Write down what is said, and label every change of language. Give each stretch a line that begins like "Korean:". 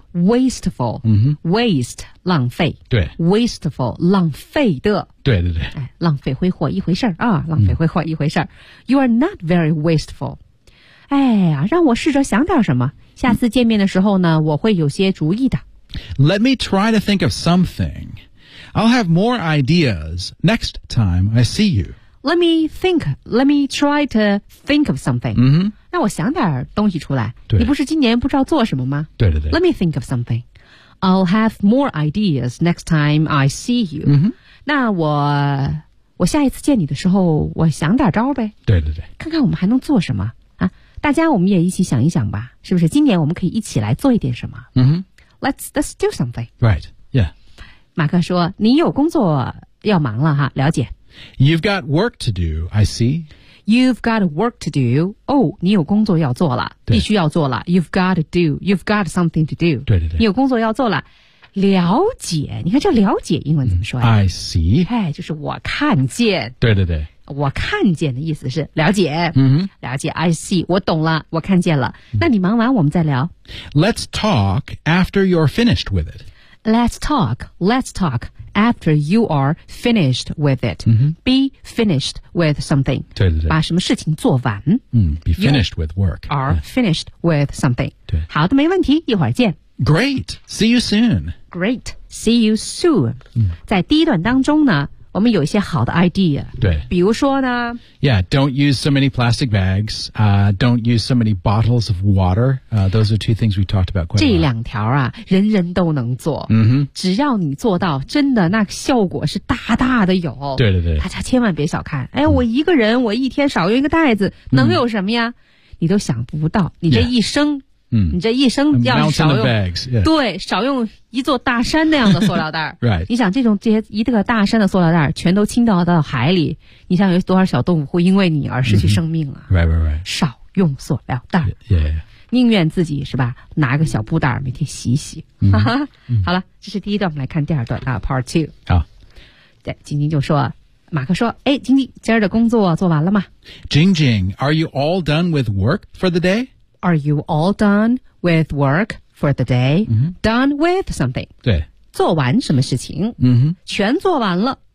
English: Wasteful. Waste, 浪费。
Chinese: 对。
English: Wasteful, 浪费的。
Chinese: 对对对。哎，浪费挥霍一回事啊，浪费挥霍一回事。
English: You are not very wasteful.
Chinese: 哎呀，让我试着想点什么。下次见面的时候呢，我会有些主意的。
English: Let me try to think of something. I'll have more ideas next time I see you. Let me try to think of something.、 Mm-hmm.
Chinese: 让我想点东西出来。你不是今年不知道做什么吗？对对对。
English: Let me think of something. I'll have more ideas next time I see you.、 Mm-hmm.
Chinese: 那我下一次见你的时候，我想点招呗。对对对。看看我们还能做什么。大家我们也一起想一想吧，是不是今年我们可以一起来做一点什么、
English: Let's do something. Right, yeah.
Chinese: 马克说你有工作要忙了哈，了解。
English: You've got work to do, I see. You've got work to do.
Chinese: 哦，你有工作要做了，必须要做了。
English: You've got to do, you've got something to do.
Chinese: 对对对。你有工作要做了。了解，你看这了解英文怎么说呀、
English: I see.
Chinese: 哎，就是我看见。对对对。我看见的意思是了解、了解
English: I see
Chinese: 我懂了我看见了、那你忙完我们再聊
English: Let's talk after you're finished with it Let's talk after you are finished with it、Be finished with something
Chinese: 对对对把什么事情做完、
English: Be finished with work are、finished with something
Chinese: 对好的没问题一会儿见
English: Great, see you soon、
Chinese: 在第一段当中呢我们有一些好的 idea 对比如说呢
English: Yeah, don't use so many plastic bags、don't use so many bottles of water、those are two things we talked about quite a lot
Chinese: 这两条啊人人都能做、只要你做到真的那效果是大大的有对对对大家千万别小看哎，我一个人我一天少用一个袋子能有什么呀、你都想不到你这一生、你这一生要少用
English: mountain of bags,、
Chinese: 对少用一座大山那样的塑料袋
English: right.
Chinese: 你想这些一个大山的塑料袋全都倾倒到海里你想有多少小动物会因为你而失去生命啊、
English: right.
Chinese: 少用塑料袋
English: yeah, yeah,
Chinese: yeah. 宁愿自己是吧拿个小布袋每天洗洗、好了这是第一段我们来看第二段啊
English: part two
Chinese: 好对晶晶就说马克说哎晶晶今儿的工作做完了吗
English: 晶晶 are you all done with work for the day? Are you all done with work for the day?、Done with something.
Chinese: 对。做完什么事情、全做完了。